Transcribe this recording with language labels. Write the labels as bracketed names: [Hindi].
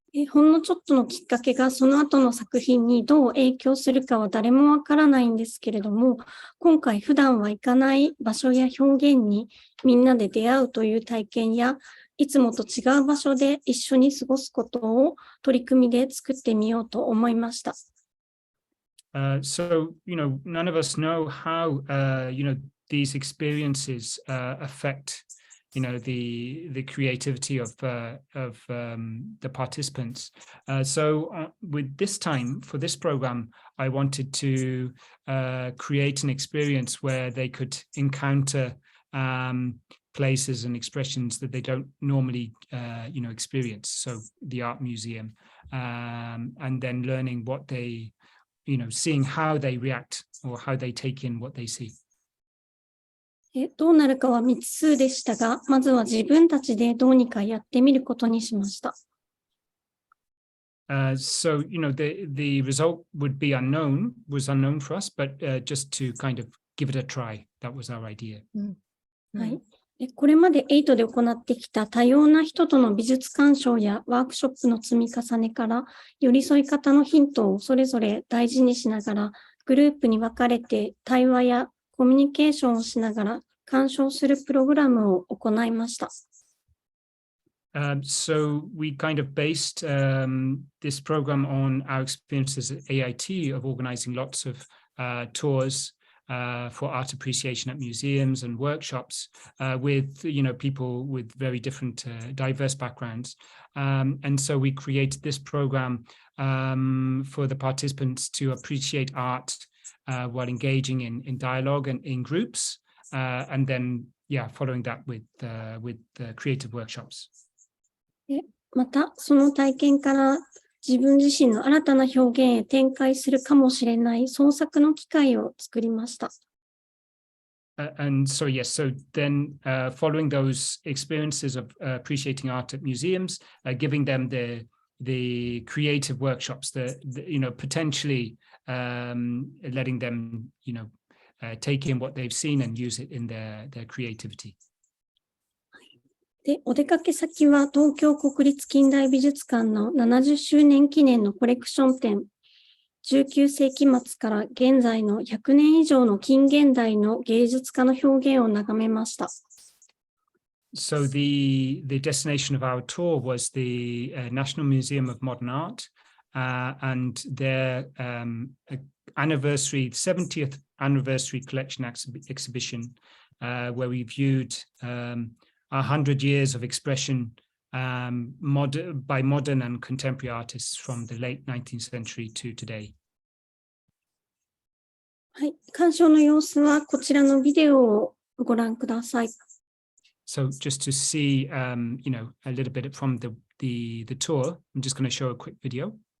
[Japanese] ほんのちょっとのきっかけがその後の作品にどう影響するかは誰もわからないんですけれども、今回普段は行かない場所や表現にみんなで出会うという体験や、いつもと違う場所で一緒に過ごすことを取り組みで作ってみようと思いました。 [English] So, none of us know how, these experiences affect the creativity of the participants. So with this time, for this program, I wanted to create an experience where they could encounter places and expressions that they don't normally, experience. So the art museum, and then learning what they, seeing how they react or how they take in what they see. [Japanese] どうなるかは未知数でしたが、まずは自分たちでどうにかやってみることにしました。 [English] So, the result was unknown for us, but just to kind of give it a try. That was our idea. [Japanese] はい。でこれまで8で行ってきた多様な人との美術鑑賞やワークショップの積み重ねから寄り添い方のヒントをそれぞれ大事にしながらグループに分かれて対話やコミュニケーションをしながら鑑賞するプログラムを行いました。 [English] So we kind of based this program on our experiences at AIT of organizing lots of tours for art appreciation at museums and workshops with people with very different diverse backgrounds, and so we created this program for the participants to appreciate art while engaging in dialogue and in groups, and then following that with creative workshops. [Japanese] また、その体験から自分自身の新たな表現へ展開するかもしれない創作の機会を作りました。 [English] And so, yes, so then following those experiences of appreciating art at museums, giving them the creative workshops, potentially letting them, take in what they've seen and use it in their creativity. [Japanese] で、お出かけ先は東京国立近代美術館の70周年記念のコレクション展、19世紀末から現在の100年以上の近現代の芸術家の表現を眺めました。 [English] So the destination of our tour was the National Museum of Modern Art and their70th anniversary collection exhibition, where we viewed 100 years of expression by modern and contemporary artists from the late 19th century to today. [Japanese] はい、鑑賞の様子はこちらのビデオをご覧ください。 [English] So just to see, a little bit from the tour, I'm just going to show a quick video.